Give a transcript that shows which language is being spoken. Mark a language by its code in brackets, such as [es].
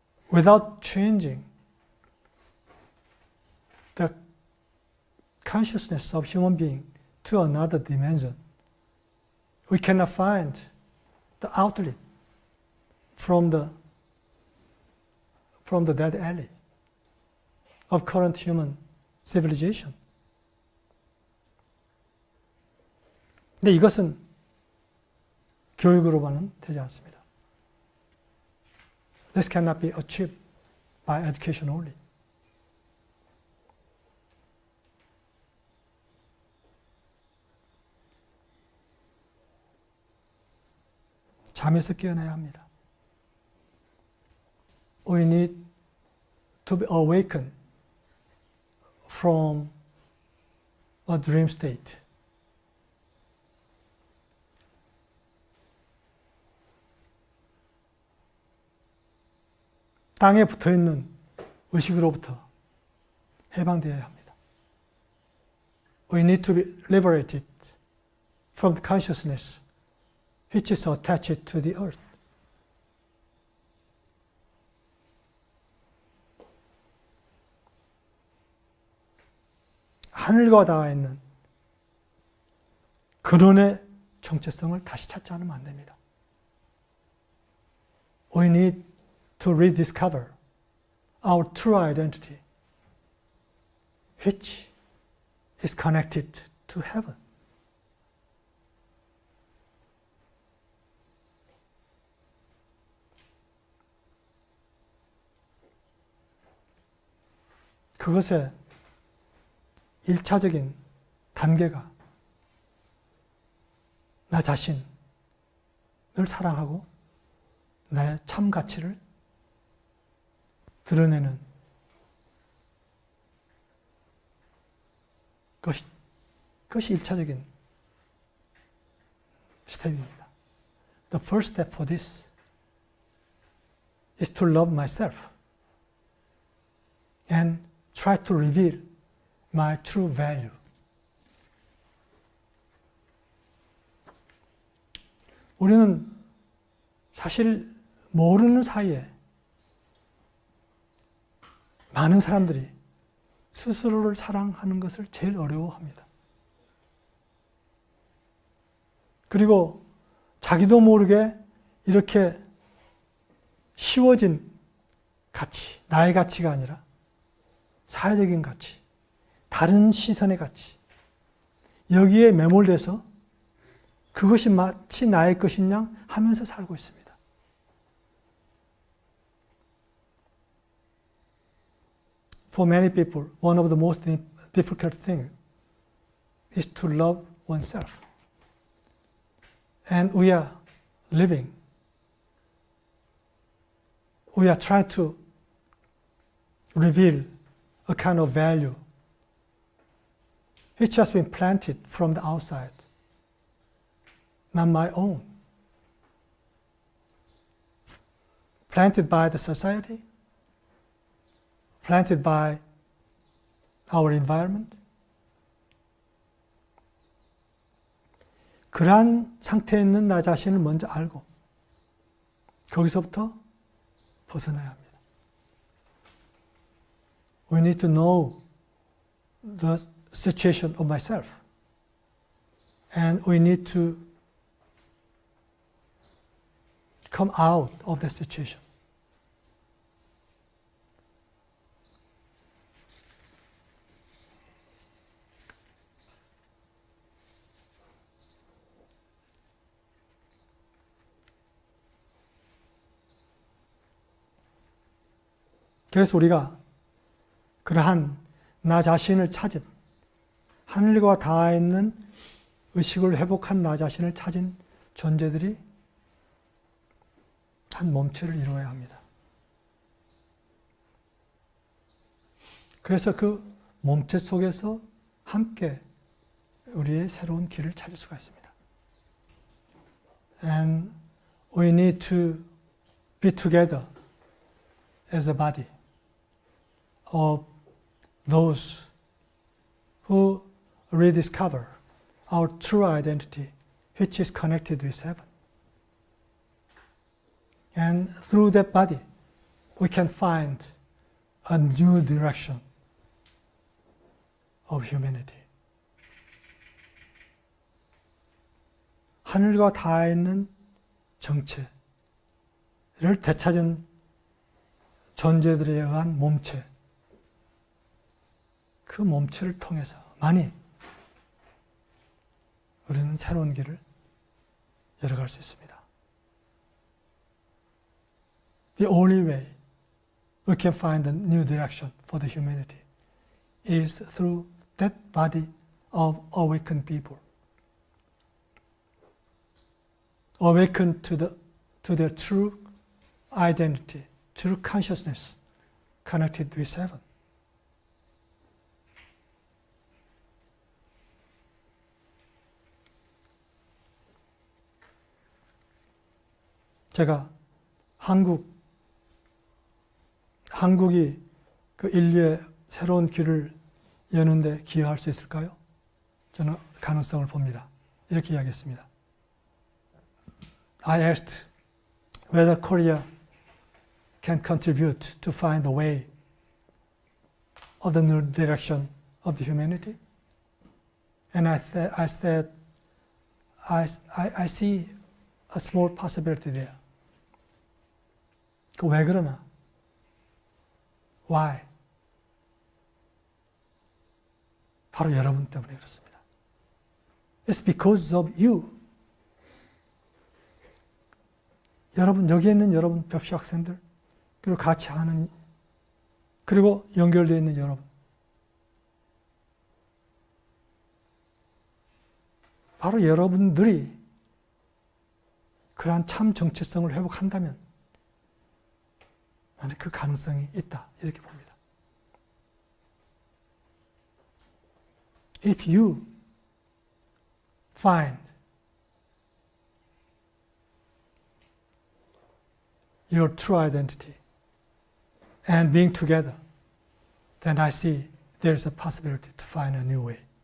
[en] Without changing the consciousness of human being to another dimension, we cannot find the outlet from the dead alley of current human civilization. [ko] 근데 이것은 교육으로만은 되지 않습니다. [en] This cannot be achieved by education only. [ko] 잠에서 깨어나야 합니다. [en] We need to be awakened from a dream state. [ko] 땅에 붙어있는 의식으로부터 해방되어야 합니다. [en] We need to be liberated from the consciousness which is attached to the earth. [ko] 하늘과 닿아 있는 근원의 정체성을 다시 찾지 않으면 안 됩니다. [en] We need to rediscover our true identity, which is connected to heaven. [ko] 그것의 1차적인 단계가 나 자신을 사랑하고 나의 참 가치를 드러내는 그것이 1차적인 스텝입니다. [en] The first step for this is to love myself and try to reveal my true value. [ko] 우리는 사실 모르는 사이에 많은 사람들이 스스로를 사랑하는 것을 제일 어려워합니다. 그리고 자기도 모르게 이렇게 씌워진 가치, 나의 가치가 아니라 사회적인 가치, 다른 시선의 가치, 여기에 매몰돼서 그것이 마치 나의 것인 양 하면서 살고 있습니다. [en] For many people, one of the most difficult things is to love oneself. And we are living, we are trying to reveal a kind of value which has been planted from the outside, not my own. Planted by the society, planted by our environment. [ko] 그러한 상태에 있는 나 자신을 먼저 알고 거기서부터 벗어나야 합니다. [en] We need to know the situation of myself, and we need to come out of that situation. [ko] 그래서 우리가 그러한 나 자신을 찾은, 하늘과 닿아 있는 의식을 회복한 나 자신을 찾은 존재들이 한 몸체를 이루어야 합니다. 그래서 그 몸체 속에서 함께 우리의 새로운 길을 찾을 수가 있습니다. [en] And we need to be together as a body of those who rediscover our true identity, which is connected with heaven. And through that body, we can find a new direction of humanity. [ko] 하늘과 닿아 있는 정체를 되찾은 존재들에 의한 몸체, 그 몸체를 통해서 많이 우리는 새로운 길을 열어갈 수 있습니다. [en] The only way we can find a new direction for the humanity is through that body of awakened people. Awakened to their true identity, true consciousness connected with heaven. [ko] 제가 한국이 그 인류의 새로운 길을 여는데 기여할 수 있을까요? 저는 가능성을 봅니다. 이렇게 이야기했습니다. [en] I asked whether Korea can contribute to find the way of the new direction of the humanity. And I said, I see a small possibility there. [ko] 그 왜 그러나? [en] Why? [ko] 바로 여러분 때문에 그렇습니다. [en] It's because of you. [ko] 여러분, 여기에 있는 여러분 벽시 학생들, 그리고 같이 하는, 그리고 연결되어 있는 여러분. 바로 여러분들이 그러한 참 정체성을 회복한다면 나는 그 가능성이 있다, 이렇게 봅니다. [en] if you find your true identity and being together, then I see there's a possibility to find a new way.